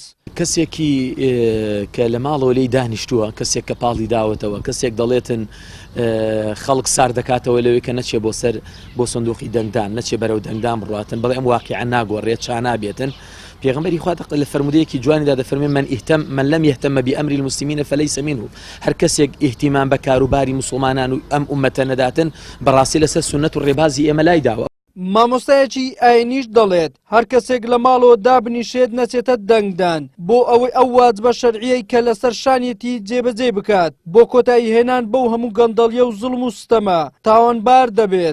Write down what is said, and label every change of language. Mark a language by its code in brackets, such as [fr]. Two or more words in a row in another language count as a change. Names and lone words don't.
[ckb] کەسێکی کە لە ماڵەوە لێی دانیشتووە کەسێک کە پاڵی داوەتەوە کەسێک دەڵێتن خەڵک سار دەکاتەوە لەوەی کە نەچێ بۆ سندوقی دەنگدان نەچێ بەرەو دەنگدان بڕاتن بەڵێ ئەم واقعا ناگۆڕێت چا نابێتن. پێغەمبەری خوا لە فەرمودەیەکی جوانیدا دەفەرمێ [ar] من لم يهتم بأمر المسلمين فليس منه [ckb] هەر کەسێک ئیهتیمام بە کاروباری مسلمانان و ئەم ئومەتە نەداتن بەڕاستی لەسەر سونەت و ڕێبازی ئێمە لای داوە. مامۆستایەکی ئاینیش دەڵێت هەر کەسێک لە ماڵەوە دابنیشێت نەچێتە دەنگدان بۆ ئەوەی ئەو واجبە شەرعیەی کە لەسەر شانیەتی جێبەجێ بکات بۆ کۆتایی هێنان بەو هەموو گەندەڵیە و زوڵم و ستەمە تاوانبار دەبێت.